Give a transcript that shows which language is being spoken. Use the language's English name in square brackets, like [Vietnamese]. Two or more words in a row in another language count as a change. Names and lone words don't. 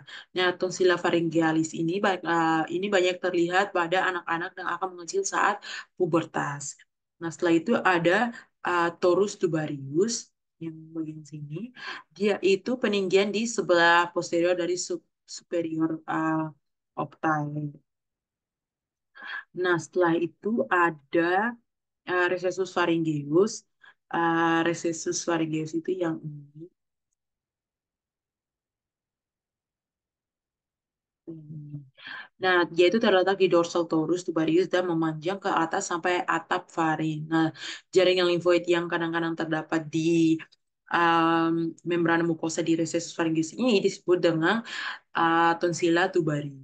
[Indonesian] Nah, [Latin] tonsila pharyngealis [Indonesian] ini banyak terlihat pada anak-anak yang akan mengecil saat pubertas. Nah, setelah itu ada [Latin] torus tubarius [Indonesian] yang bagian sini. Dia itu peninggian di sebelah posterior dari superior optai. Nah, setelah itu ada [Latin] recessus pharyngeus. Recessus pharyngeus [Indonesian] itu yang ini. Nah, dia itu terletak di dorsal [Latin] torus tubarius [Indonesian] dan memanjang ke atas sampai atap faring. Nah, jaringan limfoid yang kadang-kadang terdapat di um, membrana mukosa di [Latin] recessus pharyngeus [Indonesian] ini disebut dengan [Latin] tonsila tubarius.